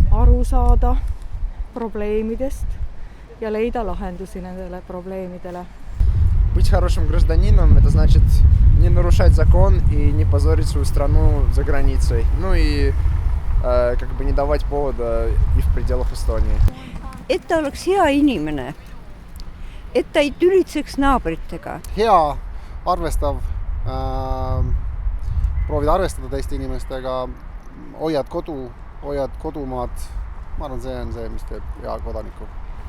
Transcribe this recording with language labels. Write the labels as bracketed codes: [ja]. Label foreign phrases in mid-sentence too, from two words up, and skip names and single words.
[et] Aru saada probleemidest ja leida lahendusi nendele probleemidele. [ru] Быть хорошим гражданином, это значит не нарушать закон и не позорить свою страну за границей. Ну и как бы не давать повода и в пределах Эстонии. [et] Et ta oleks hea inimene, et ta ei tülitseks naabritega. Hea, arvestav, proovid arvestada teiste inimestega, hoiad kodumaad. Ma arvan, see on see, mis teeb hea kodaniku.